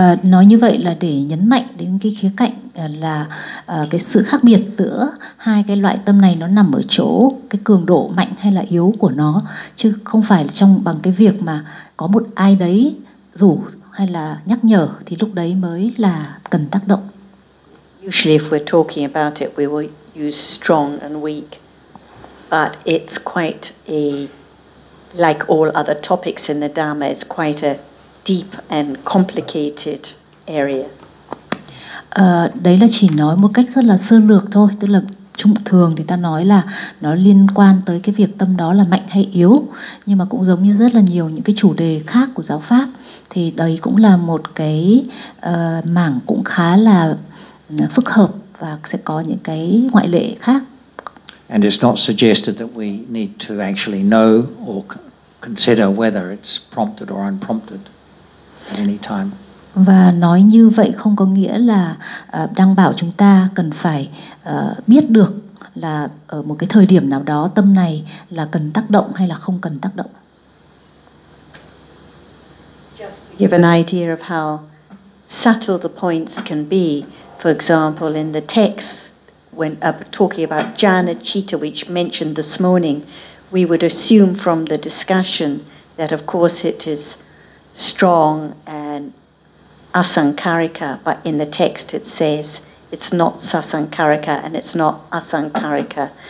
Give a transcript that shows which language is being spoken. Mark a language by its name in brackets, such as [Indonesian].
[Vietnamese] Nói như vậy là để nhấn mạnh đến cái khía cạnh là cái sự khác biệt giữa hai cái loại tâm này nó nằm ở chỗ cái cường độ mạnh hay là yếu của nó, chứ không phải là trong bằng cái việc mà có một ai đấy rủ hay là nhắc nhở, thì lúc đấy mới là cần tác động. [English] Usually if we're talking about it, we will use strong and weak. But it's quite a, like all other topics in the Dharma, it's quite a deep and complicated area. [Vietnamese] Đấy là chỉ nói một cách rất là sơ lược thôi, tức là chung thường thì ta nói là nó liên quan tới cái việc tâm đó là mạnh hay yếu, nhưng mà cũng giống như rất là nhiều những cái chủ đề khác của giáo pháp thì đấy cũng là một cái mảng cũng khá là phức hợp và sẽ có những cái ngoại lệ khác. [English] And it's not suggested that we need to actually know or consider whether it's prompted or unprompted at any time. [Vietnamese] Và nói như vậy không có nghĩa là đang bảo chúng ta cần phải biết được là ở một cái thời điểm nào đó tâm này là cần tác động hay là không cần tác động. [English] Just to give an idea of how subtle the points can be, for example, in the text, when talking about jhana citta, which mentioned this morning, we would assume from the discussion that of course it is strong and asankarika, but in the text it says it's not sasankarika and it's not asankarika.